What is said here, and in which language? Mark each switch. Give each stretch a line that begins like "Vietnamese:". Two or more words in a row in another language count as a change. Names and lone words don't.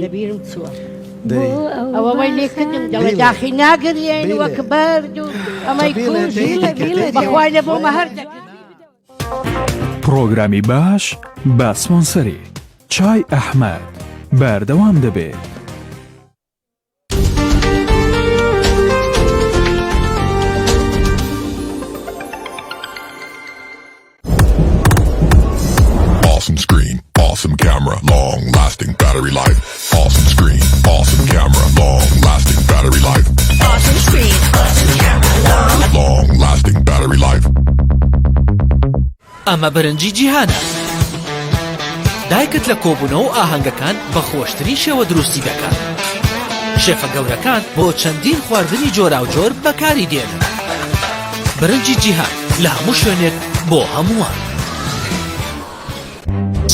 Central Kurdish: دەبیرم چووە ئەوە وای لێکردم دەڵێ داخی ناگرێن وەک بەرد و ئەمەی کوژ بەخوای لە بۆمە هەر پرۆگرامی باش بە سپۆنسەری چای ئەحمەد بەردەوام دەبێت.
English: Awesome screen, awesome camera, long lasting battery life. Awesome screen, awesome camera, long lasting battery life. Awesome screen, awesome camera, long lasting battery life.
Central Kurdish: ئەمە بەرنجی جیهانە دایکت لە کۆبوونەوە و ئاهەنگەکان بە خۆشترین شێوە دروستی دەکات شێفە گەورەکان بۆ چەندین خواردنی جۆرا و جۆر بەکاری دێنن برنجی جیهان لە هەموو شوێنێک بۆ هەمووان